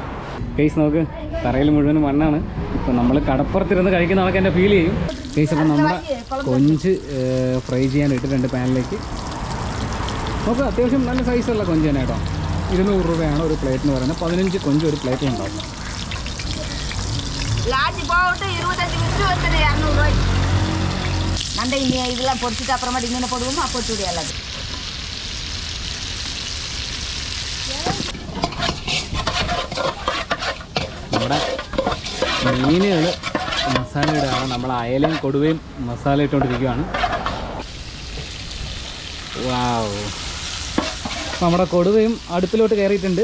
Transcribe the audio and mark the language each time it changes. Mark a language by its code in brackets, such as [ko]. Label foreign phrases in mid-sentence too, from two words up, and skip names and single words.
[ml] കേസ് നോക്ക്, തറയിൽ മുഴുവനും മണ്ണാണ്. ഇപ്പോൾ നമ്മൾ കടപ്പുറത്തിരുന്ന് കഴിക്കുന്ന ആൾക്ക് എൻ്റെ ഫീൽ ചെയ്യും. കേസ് അപ്പം നമ്മുടെ കൊഞ്ച് ഫ്രൈ ചെയ്യാൻ ഇട്ടിട്ടുണ്ട് പാനിലേക്ക്. നോക്ക്, അത്യാവശ്യം നല്ല സൈസുള്ള കൊഞ്ച് തന്നെ കേട്ടോ. 200 രൂപയാണ് ഒരു പ്ലേറ്റിന് പറയുന്നത്. 15 കൊഞ്ച് ഒരു പ്ലേറ്റിൽ ഉണ്ടാവും. [ta] நண்டை இதெல்லாம் பொறிச்சிட்டு அப்புறமா இங்கே போடுவோம். அப்போ சூடி அல்லது [ml] നമ്മുടെ മീനുകൾ മസാല ഇടുകയാണ്. നമ്മൾ അയലയും കൊടുവയും മസാല ഇട്ടുകൊണ്ടിരിക്കുകയാണ്. വാവ്, നമ്മുടെ കൊടുവയും അടുപ്പിലോട്ട് കയറിയിട്ടുണ്ട്.